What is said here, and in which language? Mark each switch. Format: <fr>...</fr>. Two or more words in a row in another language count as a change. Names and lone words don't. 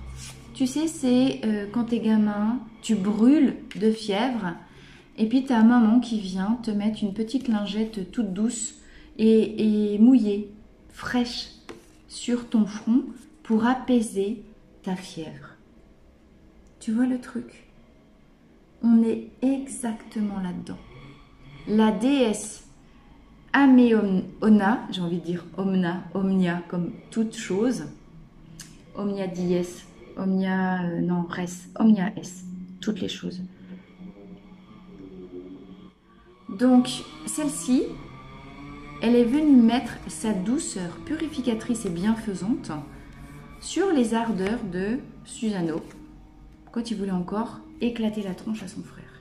<fr>Tu sais, c'est quand t'es gamin, tu brûles de fièvre, et puis ta maman qui vient te mettre une petite lingette toute douce et mouillée, fraîche, sur ton front pour apaiser ta fièvre. Tu vois le truc? On est exactement là-dedans. La déesse Ame-Ona, j'ai envie de dire Omna, Omnia, comme toute chose.</fr> <la>Omnia dies, Omnia, non, res, Omnia es,</la> <fr>toutes les choses. Donc, celle-ci, elle est venue mettre sa douceur purificatrice et bienfaisante sur les ardeurs de Susano, quand il voulait encore éclater la tronche à son frère.</fr>